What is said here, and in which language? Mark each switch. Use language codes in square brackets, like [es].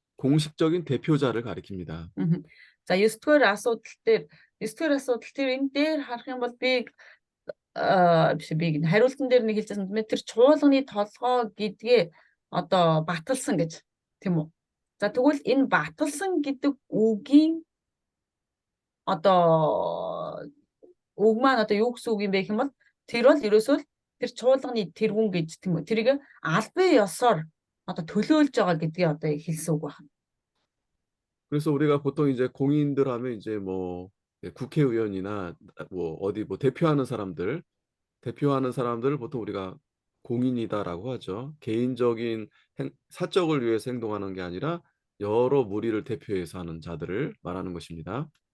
[ko] 공식적인 대표자를 가리킵니다. [mn] За 9-р асуудал дээр энэ дээр харах юм бол би хариултан дээр нэг хэлжсэн юм. Тэр чуулганы толгой гэдгээ одоо баталсан гэж тийм үү? За тэгвэл энэ баталсан гэдэг үгийн одоо үг маань одоо юу гэсэн үг юм бэ гэх юм бол тэр бол ерөөсөө тэр чуулганы тэргүүн гэж тийм үү? Тэрийг албан ёсоор одоо төлөөлж байгаа гэдгийг одоо хэлсэн үг байна. [ko] 그래서 우리가 보통 이제 공인들 하면 이제 뭐 국회의원이나 뭐 어디 뭐 대표하는 사람들을 보통 우리가 공인이다라고 하죠. 개인적인 사적을 위해서 행동하는 게 아니라 여러 무리를 대표해서 하는 자들을 말하는 것입니다.